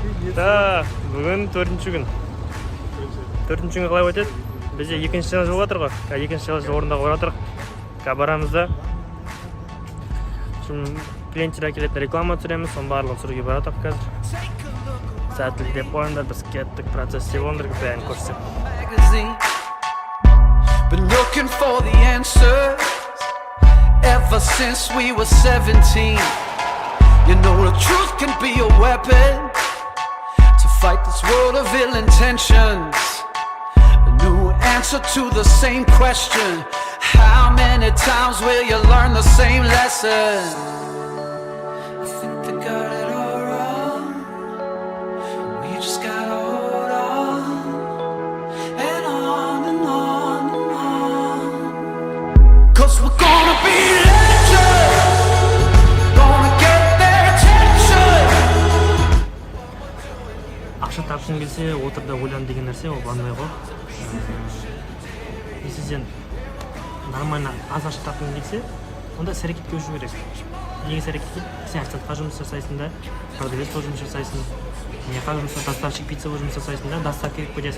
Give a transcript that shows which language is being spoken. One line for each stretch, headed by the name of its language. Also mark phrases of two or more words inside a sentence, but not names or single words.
Kazakh: Да, бүгін 4-ші күн. 4-ші күн қалай өтеді? Бізде 2-ші челлендж болып жатыр ғой. 2-ші челленджді орындауға баратырық. Барамыз да. Клиенттер келетін реклама түсіреміз, соның барлығын түсіруге баратырық қазір. Сәттілік деп қойыңдар, біз кеттік процесс деп ондырып бәрін көрсетемін.
English: Been looking for the answers ever since we were 17. You know the truth can be a weapon to fight this world of ill intentions. A new answer to the same question. How many times will you learn the same lesson? I think they got it all wrong. We just gotta hold on and on and on and on. 'Cause we're gonna be legends, gonna get their attention.
Kazakh: Ақша тапқың келсе, отырда ойлан деген нәрсе ол болмай ғой. Если сен нормально аз ақша тапқың келсе, онда іс-әрекетке өшу керек. Неге іс-әрекетке? Сен официантқа жұмыс жасайсың да, продавец болып жұмыс жасайсың, меха жұмыс,
Russian: доставщик пицца
Kazakh: болып жұмыс жасайсың да, доставка керек кетесің.